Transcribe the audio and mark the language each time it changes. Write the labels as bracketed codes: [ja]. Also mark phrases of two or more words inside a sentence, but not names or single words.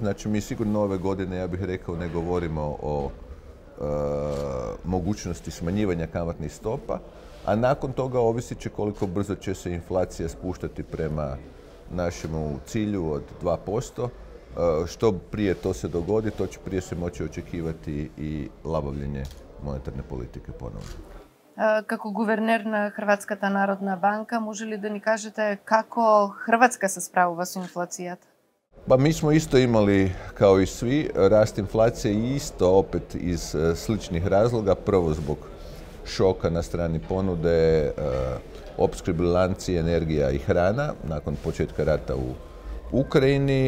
[hr] Znači mi sigurno ove godine, ja bih rekao, ne govorimo o mogućnosti smanjivanja kamatnih stopa, a nakon toga ovisit će koliko brzo će se inflacija spuštati prema našemu cilju od 2%. Što prije to se dogodi, to će prije se moći očekivati i labavljenje monetarne politike ponovno. [mk] Како гувернер на Хрватската народна банка, може ли да ни кажете како Хрватска се справува со инфлацијата? [hr] Pa mi smo isto imali, kao i svi, rast inflacije i isto opet iz sličnih razloga. Prvo zbog šoka na strani ponude, opskrbni lanci, energija i hrana nakon početka rata u Ukrajini.